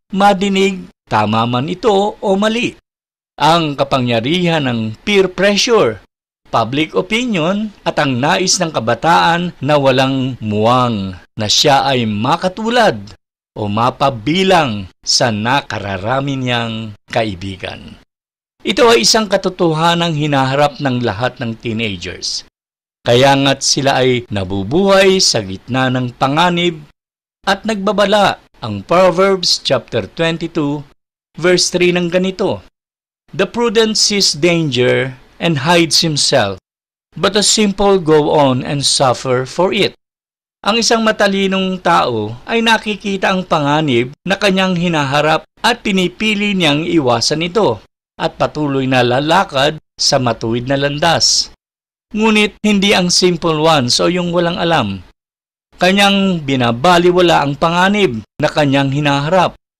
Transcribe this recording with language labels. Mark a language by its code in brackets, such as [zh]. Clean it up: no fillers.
[tl] madinig tama man ito o mali. Ang kapangyarihan ng peer pressure, public opinion at ang nais ng kabataan na walang muwang na siya ay makatulad o mapabilang sa nakararami niyang kaibigan. Ito ay isang katotohanang hinaharap ng lahat ng teenagers. Kaya nga't sila ay nabubuhay sa gitna ng panganib at nagbabala. Ang [en] Proverbs chapter 22 verse 3 [tl] ng ganito, [en] "The prudent sees danger and hides himself, but the simple go on and suffer for it." [tl] Ang isang matalinong tao ay nakikita ang panganib na kanyang hinaharap at pinipili niyang iwasan ito at patuloy na lalakad sa matuwid na landas. Ngunit hindi ang simple ones o yung walang alam. Kanyang binabaliwala ang panganib na kanyang hinaharap.